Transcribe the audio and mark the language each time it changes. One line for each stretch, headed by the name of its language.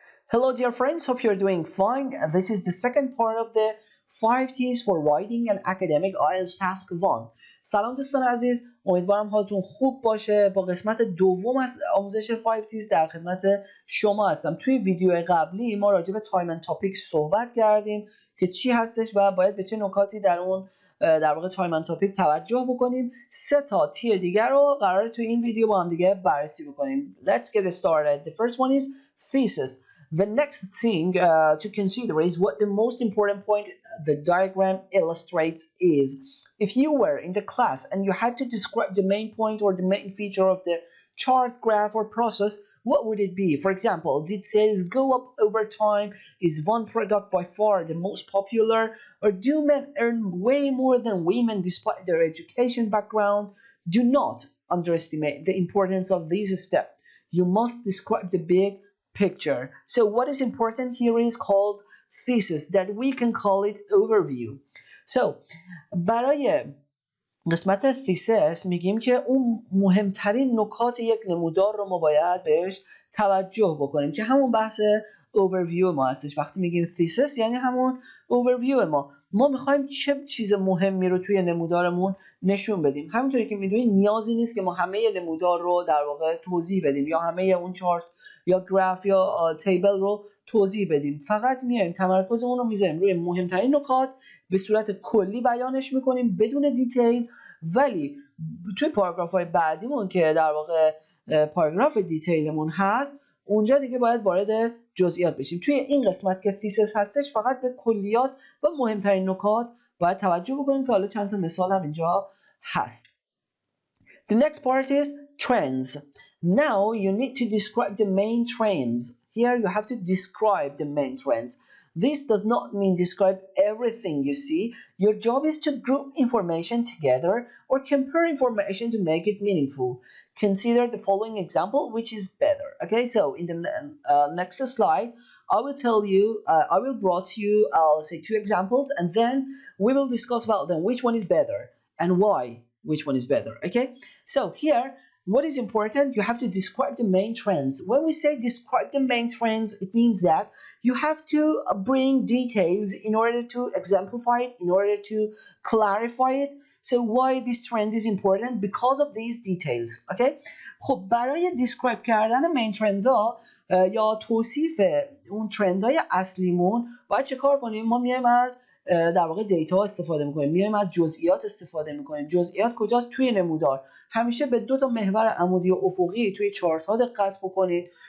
English: Hello dear friends, hope you're doing fine. This is the second part of the 5 T's for writing an academic IELTS task 1.
Persian: سلام دوستان عزیز، امیدوارم حالتون خوب باشه. با قسمت دوم از آموزش 5 T's در خدمت شما هستم. توی ویدیو قبلی ما راجع به تایم اند تاپیک صحبت کردیم که چی هستش و باید به چه نکاتی در اون در واقع تایم اند تاپیک توجه بکنیم. 3 تا تی دیگر رو قراره توی این ویدیو با هم دیگه بررسی بکنیم.
English: Let's get started. The first one is thesis. The next thing to consider is what the most important point the diagram illustrates is. If you were in the class and you had to describe the main point or the main feature of the chart, graph, or process, what would it be? For example, did sales go up over time? Is one product by far the most popular? Or do men earn way more than women despite their education background? Do not underestimate the importance of this step. You must describe the big picture. So what is important here is called thesis, that we can call it overview.
Persian: So برای قسمت thesis میگیم که اون مهمترین نکات یک نمودار رو ما باید بهش توجه بکنیم که همون بحث overview ما هستش. وقتی میگیم thesis یعنی همون overview ما میخوایم چه چیز مهمی رو توی نمودارمون نشون بدیم. همینطوری که میدونید نیازی نیست که ما همه نمودار رو در واقع توضیح بدیم یا همه اون چارت یا گراف یا تیبل رو توضیح بدیم. فقط میایم تمرکزمون رو میذاریم روی مهمترین نکات، به صورت کلی بیانش میکنیم بدون دیتیل. ولی توی پاراگراف های بعدیمون که در واقع پاراگراف دیتیلمون هست، اونجا دیگه باید وارد جزئیات بشیم. توی این قسمت که thesis هستش فقط به کلیات و مهمترین نکات باید توجه بکنیم که حالا چند تا مثال هم اینجا هست.
English: The next part is trends. Now you need to describe the main trends. Here you have to describe the main trends. This does not mean describe everything you see. Your job is to group information together or compare information to make it meaningful. Consider the following example, which is better. Okay, so in the next slide, I will tell you, I will brought you, I'll say 2 examples, and then we will discuss about them, which one is better and why which one is better. Okay, so here, what is important? You have to describe the main trends. When we say describe the main trends, it means that you have to bring details in order to exemplify it, in order to clarify it. So why this trend is important? Because of these details. Okay?
Persian: خب برای describe کردن main trends ها یا توصیف اون ترند های اصلیمون باید چه کار کنیم؟ ما میایم از در واقع دیتا استفاده میکنیم، میایم از جزئیات استفاده میکنیم. جزئیات کجاست؟ توی نمودار. همیشه به 2 تا محور عمودی و افقی توی چارت ها دقت بکنید.